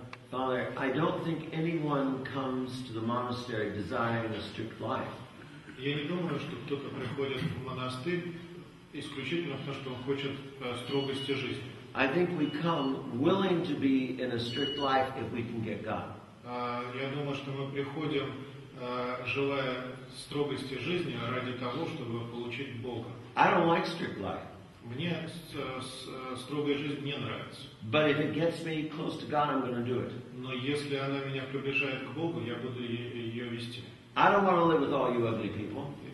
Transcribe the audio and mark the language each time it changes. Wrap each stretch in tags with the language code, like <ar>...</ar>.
<en>Father, I don't think anyone comes to the monastery desiring a strict life.</en> <ru>Я не думаю, что кто-то приходит в монастырь исключительно потому, что он хочет строгости жизни.</ru> <en>I think we come willing to be in a strict life if we can get God.</en> <ru>Я думаю, что мы приходим, желая строгости жизни ради того, чтобы получить Бога.</ru> <en>I don't like strict life.</en> <ru>Мне строгая жизнь не нравится.</ru> <en>But if it gets me close to God, I'm going to do it.</en> <ru>Но если она меня приближает к Богу, я буду ее вести.</ru> <en>I don't want to live with all you ugly people.</en>